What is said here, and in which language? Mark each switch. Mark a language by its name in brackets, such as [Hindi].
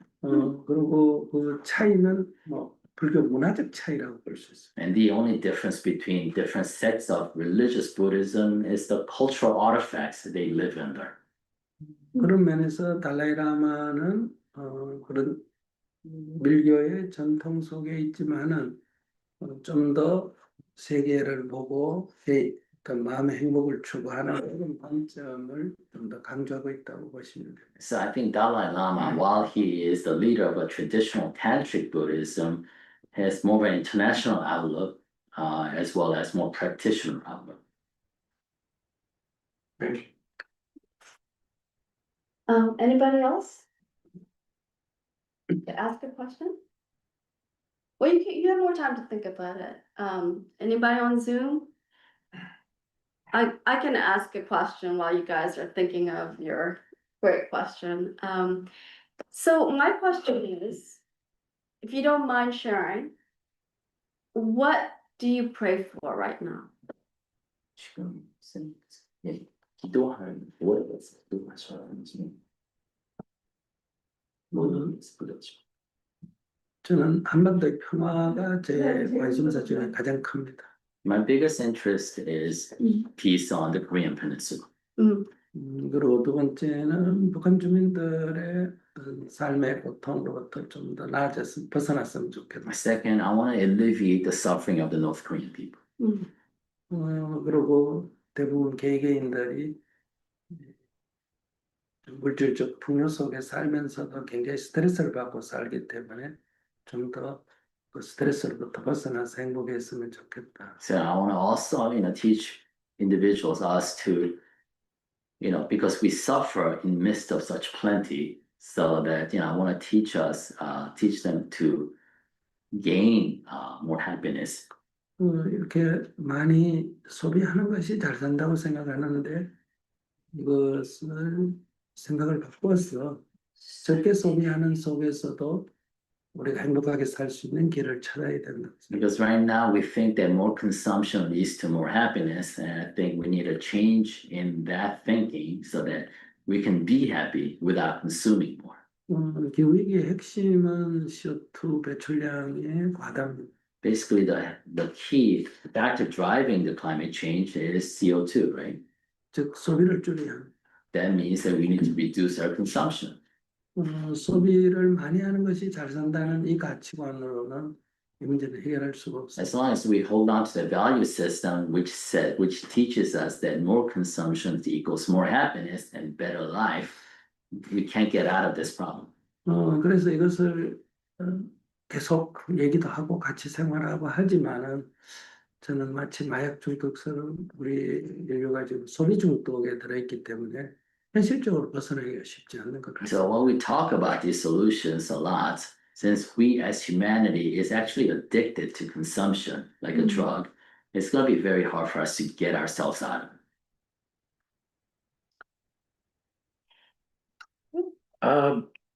[Korean] 그리고 그 차이는 뭐 불교 문화적 차이라고 볼 수 있어요. [English] And the only difference between different sects of religious Buddhism is the cultural artifacts that they live under. [Korean] 그런 면에서 달라이라마는 그런 밀교의 전통 속에 있지만은 좀 더 세계를 보고 그 마음의 행복을 추구하는 그런 관점을 좀 더 강조하고 있다고 보시면 됩니다. [English] So I think Dalai Lama, while he is the leader of a traditional tantric Buddhism, has more of an international outlook as well as more practitioner outlook. Anybody else? To ask a question? Well, you have more time to think about it. Anybody on Zoom? I can ask a question while you guys are thinking of your great question. So my question is, if you don't mind sharing, what do you pray for right now? [Korean] 지금 기도하는 뭐라서 기도하셔는 뭐는 그렇죠. 저는 한반도의 평화가 제 관심사 중에 가장 큽니다. [English] My biggest interest is peace on the Korean Peninsula. [Korean] 그리고 두 번째는 북한 주민들의 삶의 고통으로부터 좀 더 나아졌으면 벗어났으면 좋겠다. [English] Second, I want to alleviate the suffering of the North Korean people. [Korean] 그리고 대부분 개개인들이 물질적 풍요 속에 살면서도 굉장히 스트레스를 받고 살기 때문에 좀 더 그 스트레스로부터 벗어나서 행복했으면 좋겠다. [English] So I want to also, teach individuals, us to, because we suffer in midst of such plenty, so that, I want to teach them to gain more happiness. [Korean] 이렇게 많이 소비하는 것이 잘 산다고 생각하는데 이것을 생각을 바꿔서 적게 소비하는 속에서도 우리가 행복하게 살 수 있는 길을 찾아야 된다. [English] Because right now we think that more consumption leads to more happiness, and I think we need a change in that thinking so that we can be happy without consuming more. [Korean] 기후위기의 핵심은 CO2 배출량의 과다입니다. [English] Basically, the key factor driving the climate change is CO2, right? [Korean] 즉 소비를 줄여야 합니다. [English] That means that we need to reduce our consumption. [Korean] 소비를 많이 하는 것이 잘 산다는 이 가치관으로는 이 문제는 해결할 수가 없어요. [English] As long as we hold on to the value system which teaches us that more consumption equals more happiness and better life, we can't get out of this problem. [Korean] 그래서 이것을 계속 얘기도 하고 같이 생활하고 하지만은 저는 마치 마약 중독처럼 우리 인류가 지금 소비 중독에 들어있기 때문에 현실적으로 벗어나기가 쉽지 않는 것 [English] So when we talk about these solutions a lot, since we as humanity is actually addicted to consumption like a drug, it's going to be very hard for us to get ourselves out of it.